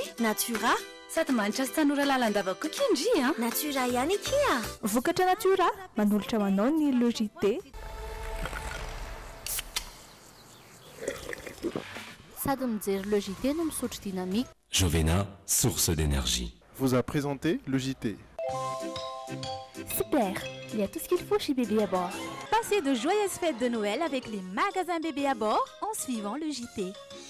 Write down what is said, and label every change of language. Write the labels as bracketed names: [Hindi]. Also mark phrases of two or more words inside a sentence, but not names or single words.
[Malagasy] Natura sady manitra sy tanora lalandavako koa kindry a. Natura ihany ikia. Vokatra Natura manolotra ho anao ny logité. Sady mijery logité no misotro dynamique. Jovena, [French] source d'énergie. Vous a présenté le JT. Super, il y a tout ce qu'il faut chez Bébé à bord. Passez de joyeuses fêtes de Noël avec les magasins Bébé à bord en suivant le JT.